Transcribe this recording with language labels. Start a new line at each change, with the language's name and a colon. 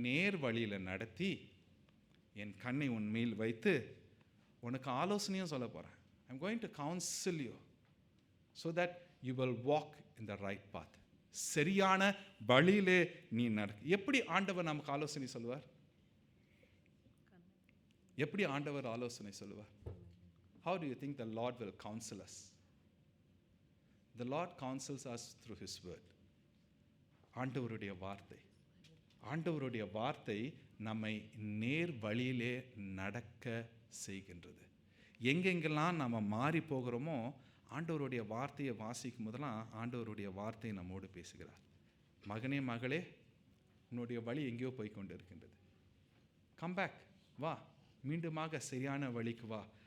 Tamil: நேர் வழியில் நடத்தி என் கண்ணை உன் மேல் வைத்து உனக்கு ஆலோசனையும் சொல்ல போகிறேன்.
English: I'm going to counsel you so that you will walk in the right path.
Tamil: சரியான வழியிலே நீ நடக்க. எப்படி ஆண்டவர் நமக்கு ஆலோசனை சொல்லுவார்? எப்படி ஆண்டவர் ஆலோசனை சொல்லுவார்?
English: How do you think the Lord will counsel us? The Lord counsels us through His word.
Tamil: ஆண்டவருடைய வார்த்தை. ஆண்டவருடைய வார்த்தை நம்மை நேர் வழியிலே நடக்க செய்கின்றது. எங்கெங்கெல்லாம் நம்ம மாறி போகிறோமோ, ஆண்டவருடைய வார்த்தையை வாசிக்கும் போதெல்லாம் ஆண்டவருடைய வார்த்தை நம்மோடு பேசுகிறார். மகனே மகளே, உன்னுடைய வழி எங்கேயோ போய் கொண்டு இருக்கின்றது,
English: come back,
Tamil: வா, மீண்டுமாக சரியான வழிக்கு வா.